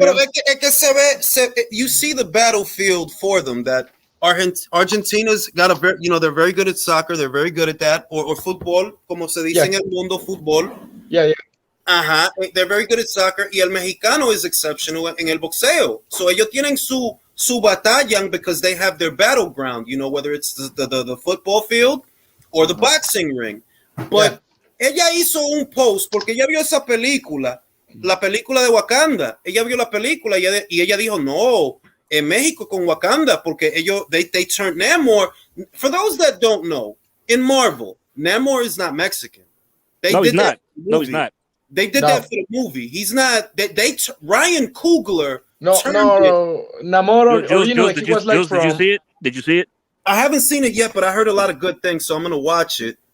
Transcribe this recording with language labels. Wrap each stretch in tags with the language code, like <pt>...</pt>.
<en>Pero es que you see the battlefield for them that Argentina's got a very, they're very good at soccer, they're very good at that, or football, como se dice en el mundo, fútbol. Yeah. Ajá, they're very good at soccer, y el mexicano is exceptional en el boxeo. So ellos tienen su batallan because they have their battleground, whether it's the football field or the boxing ring.</en> <es>But ella hizo un post porque ella vio esa película, la película de Wakanda. Ella vio la película y ella dijo, no, en México con Wakanda, porque they turned Namor.</es> <en>For those that don't know, in Marvel, Namor is not Mexican. No, he's not. No, he's not. They did that for the movie. He's not. Ryan Coogler. Namor originally he was like from. Did you see it? Did you see it? I haven't seen it yet, but I heard a lot of good things, so I'm gonna watch it.</en>